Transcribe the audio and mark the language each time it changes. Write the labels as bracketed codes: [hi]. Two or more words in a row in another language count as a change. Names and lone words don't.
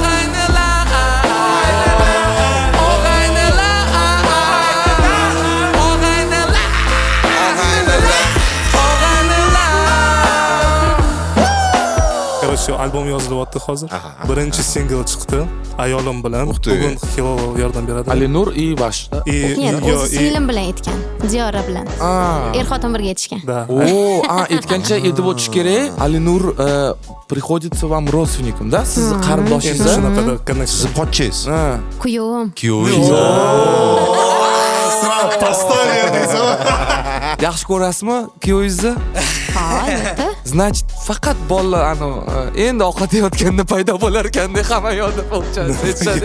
[uz] Shu albom yozilyapti hozir. Birinchi single chiqdi. Ayolim bilan bugun Hilol yordam beradi. [ru] Alinur и ваш. [uz] O'zi singlim bilan aytgan, Ziyora bilan. Er-xotin birga aytishgan. О, aytgancha aytib o'tish kerak. [ru] Alinur приходится вам родственником, да? [uz] Siz qarindoshingiz. Shunaqada connection. Siz pochchingiz. Kuyovim. Kuyovingiz. Yaxshi ko'rasizmi kuyovingizni? Ha, albatta. Значит, faqat bolalar endi ovqat yeyotganda paydo bo'lar ekanda hamma yoqda bo'lchasi aytishadi.